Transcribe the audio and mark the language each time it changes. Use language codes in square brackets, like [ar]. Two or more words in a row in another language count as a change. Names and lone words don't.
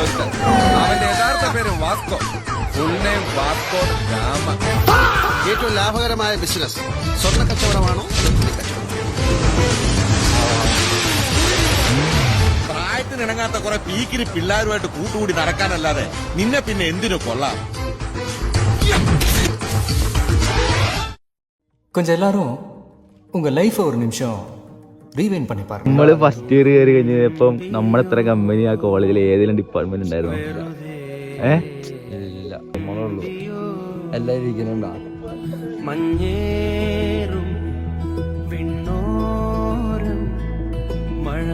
[ml] അവന്റെ യഥാർത്ഥ പേര് വാസ്കോ, [en] full name [ml] വാസ്കോ ഗാമ. ഏറ്റവും ലാഭകരമായ ബിസിനസ് സ്വർണ്ണ കച്ചവടമാണോ? പ്രായത്തിനിണങ്ങാത്ത കുറെ പീക്കിരി പിള്ളേരുമായിട്ട് കൂട്ടുകൂടി നടക്കാനല്ലാതെ നിന്നെ പിന്നെ എന്തിനു കൊള്ളാം? [ta] கொஞ்சம் எல்லாரும் உங்க லைஃப் ஒரு நிமிஷம் റീവൈൻഡ് பண்ணி பாருங்க. [ml] നമ്മള് [en] first year [ml] കയറി കഴിഞ്ഞപ്പം നമ്മളെത്ര കമ്പനി ആ കോളേജിൽ ഏതെങ്കിലും ഡിപ്പാർട്ട്മെന്റ് ഉണ്ടായിരുന്നു? ഇല്ല, നമ്മളുള്ളൂ. എല്ലാവരും ഇരിക്കുന്നുണ്ടാ? മഞ്ഞേറും വിണ്ണോരം മഴ